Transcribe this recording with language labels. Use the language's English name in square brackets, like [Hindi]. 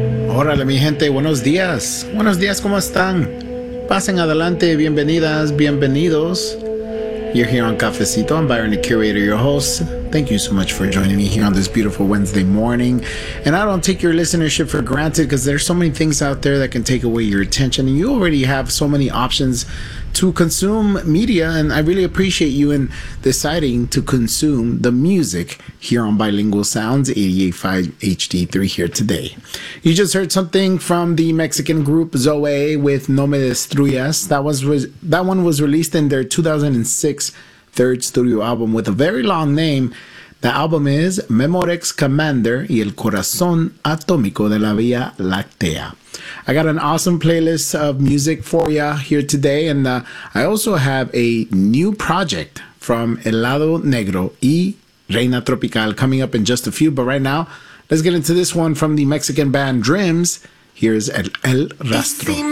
[Spanish] Órale, mi gente, buenos días. Buenos días, ¿cómo están? Pasen adelante, bienvenidas, bienvenidos. [English] You're here on Cafecito. I'm Byron, the curator, your host. Thank you so much for joining me here on this beautiful Wednesday morning. And I don't take your listenership for granted because there's so many things out there that can take away your attention. And you already have so many options to consume media. And I really appreciate you in deciding to consume the music here on Bilingual Sounds 88.5 HD3 here today. You just heard something from the Mexican group Zoe with No Me Destruyas. That one was released in their 2006 third studio album with a very long name. The album is Memorex Commander y el Corazón Atómico de la Vía Láctea. I got an awesome playlist of music for you here today, and I also have a new project from El Lado Negro y Reina Tropical coming up in just a few, but right now, let's get into this one from the Mexican band Dreams. Here's El Rastro.